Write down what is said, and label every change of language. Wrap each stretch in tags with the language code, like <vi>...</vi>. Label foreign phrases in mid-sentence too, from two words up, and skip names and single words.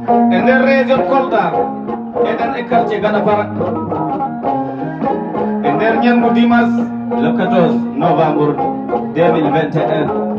<ff>E nder région Kolda, eɗen e quartier Gadapara. E nder ñalngu</ff> <fr>dimanche, le quatorze novembre deux mille vingt et un.</fr>